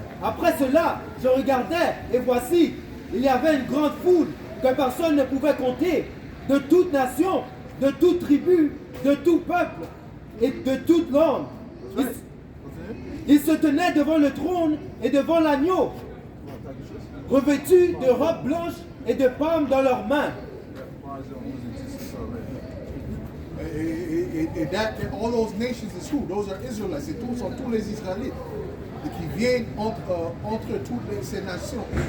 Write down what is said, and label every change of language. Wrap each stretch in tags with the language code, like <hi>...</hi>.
<fr>Après cela, je regardais et voici, il y avait une grande foule que personne ne pouvait compter, de toute nation, de toute tribu, de tout peuple et de toute langue. Ils se tenaient devant le trône et devant l'agneau, revêtus de robes blanches et de palmes dans leurs mains.</fr> <en>Et all those nations is who? Those are Israelites.</en> <fr>Et tous sont tous les Israélites qui viennent entre toutes ces nations.</fr>